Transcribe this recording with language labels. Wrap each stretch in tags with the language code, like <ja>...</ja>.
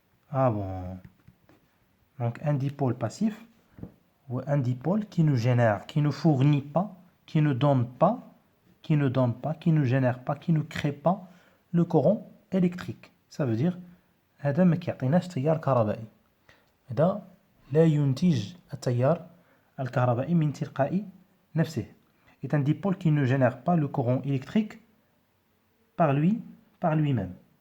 <fr>Ah bon. Donc un dipôle passif ou un dipôle qui ne génère, qui ne fournit pas, qui ne donne pas, qui ne génère pas, qui ne crée pas le courant électrique. Ça veut dire</fr> <ar>هذا ما كيعطيناش تيار كهربائي. هذا لا ينتج التيار الكهربائي من تلقاء نفسه.</ar> <fr>C'est un dipôle qui ne génère pas le courant électrique par lui-même.</fr>